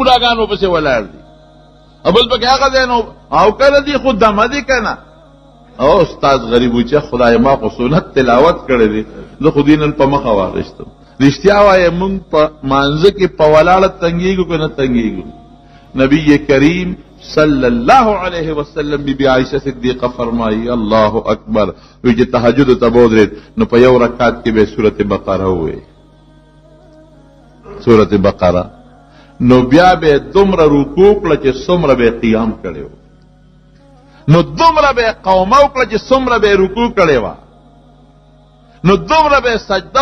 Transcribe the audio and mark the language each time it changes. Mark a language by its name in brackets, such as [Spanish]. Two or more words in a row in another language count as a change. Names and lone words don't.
[Pashto] بوډاګانو پسې ولاړ دي بل پکې هغه دی نو او که نه دي خو دمه دي که نه او استاد غریب و چې خدای ما خو سنت تلاوت کړی دی زه خو دې نن په مخه واخیستم رښتیا وایه مونږ په مانځه کې په ولاړه تنګېږو که نه تنګېږو نبی کریم [Arabic] صلی اللہ علیہ وسلم [Pashto] بی بی عائشہ صدیقہ فرمائی [Arabic] اللہ اکبر [Pashto] وی چې تهجد ته بودرید نو په یو رکعت کې به سورۃ بقره وې سورۃ بقره نو بیا به دومره رکوع کړه چې څومره به قیام کړی و نو دومره به قومه وکړه چې څومره به رکوع کړی وه نو دومره به سجده